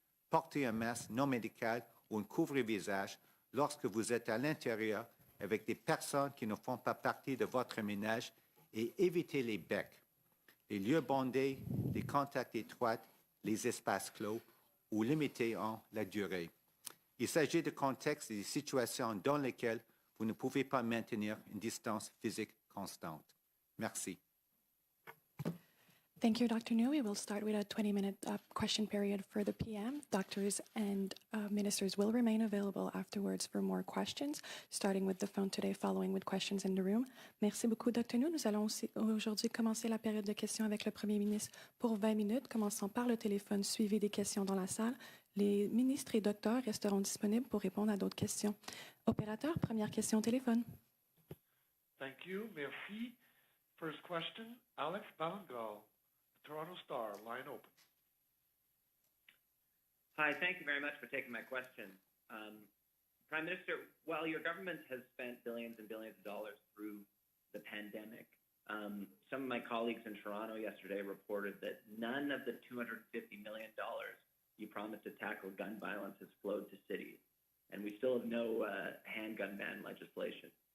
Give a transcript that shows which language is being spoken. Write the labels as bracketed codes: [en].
[fr] Portez un masque non médical ou un couvre-visage lorsque vous êtes à l'intérieur avec des personnes qui ne font pas partie de votre ménage et évitez les becs, les lieux bondés, les contacts étroits, les espaces clos ou limitez en la durée. Il s'agit de contextes et de situations dans lesquelles vous ne pouvez pas maintenir une distance physique constante. Merci. [en] Thank you, Dr. New. We will start with a 20-minute question period for the PM. Doctors and ministers will remain available afterwards for more questions, starting with the phone today, following with questions in the room. [fr] Merci beaucoup, Dr. New. Nous allons aussi aujourd'hui commencer la période de questions avec le Premier ministre pour 20 minutes, commençant par le téléphone, suivi des questions dans la salle. Les ministres et docteurs resteront disponibles pour répondre à d'autres questions. Opérateur, première question au téléphone. [en] Thank you. Merci. First question, Alex Balangal, Toronto Star, line open. Hi, thank you very much for taking my question. Prime Minister, while your government has spent billions and billions of dollars through the pandemic, some of my colleagues in Toronto yesterday reported that none of the $250 million you promised to tackle gun violence has flowed to cities, and we still have no handgun ban legislation.